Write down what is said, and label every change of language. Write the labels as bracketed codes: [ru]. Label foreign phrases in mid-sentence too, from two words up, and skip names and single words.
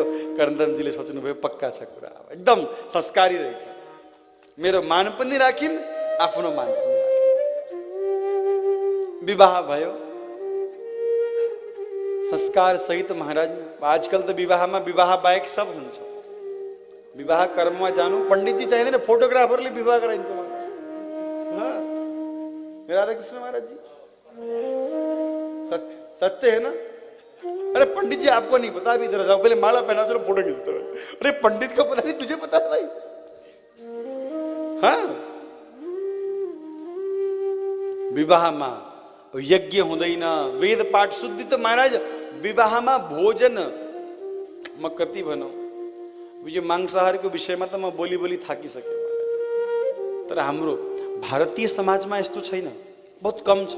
[ne] कर्दमजीले सोच्नुभयो पक्का छ कुरा, एकदम संस्कारी रहेछ, मेरो मान पनि राखिन्, आफ्नो मान पनि राखिन्। विवाह भयो संस्कार सहित। महाराज आजकल त विवाहमा विवाह बाहेक सब हुन्छ। विवाह कर्ममा जानु पण्डितजी चाहिँदैन, फोटोग्राफरले विवाह गराइन्छ। [hi] राधा कृष्ण महाराज जी सत्य है ना? अरे पंडित जी आपको नहीं पता, अभी इधर जाओ, पहले माला पहना चलो फोटो खींचते हो। अरे पंडित को पता नहीं, तुझे पता है भाई? हाँ, [ne] विवाहमा यज्ञ हुँदैन, वेद पाठ शुद्धि। त महाराज विवाहमा भोजन म कति भनौँ, यो मांसाहारको विषयमा त म बोली बोली थाकिसकेँ। तर हाम्रो भारतीय समाजमा यस्तो छैन, [hi] बहुत कम [ne] छ।